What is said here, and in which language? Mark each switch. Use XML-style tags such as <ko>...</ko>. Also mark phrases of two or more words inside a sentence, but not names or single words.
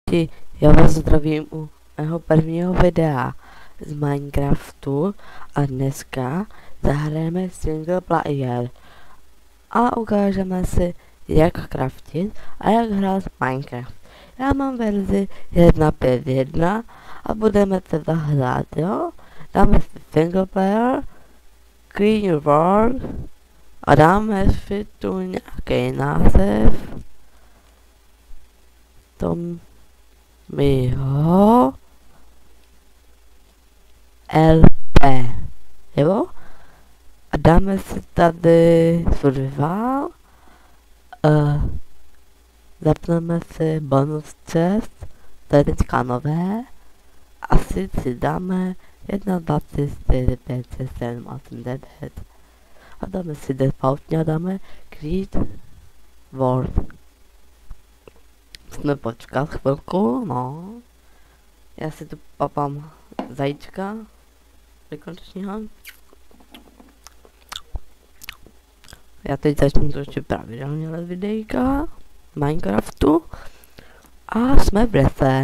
<cs>Ahojky, já vás zdravím u mého prvního videa z Minecraftu a dneska zahrajeme</cs> <en>single player</en> <cs>a ukážeme si, jak craftit a jak hrát Minecraft. Já mám verzi 1.5.1 a budeme teda hrát, jo? Dáme si</cs> <en>single player, clean world</en> <cs>a dáme si tu nějaký název. Mýho LP, jo? A dáme si tady survival, zapneme si</cs> <en>bonus chest,</en> <cs>to je teďka nové, asi si dáme 1, 2, 3, 4, 5, 6, 7, 8, 9 a dáme si defaultně a dáme</cs> <en>create world.</en> <cs>Musíme počkat chvilku, no. Já si tu papám zajíčka rekonečního. Já teď začnu trošku pravidelně let videjka Minecraftu a jsme v lese.</cs>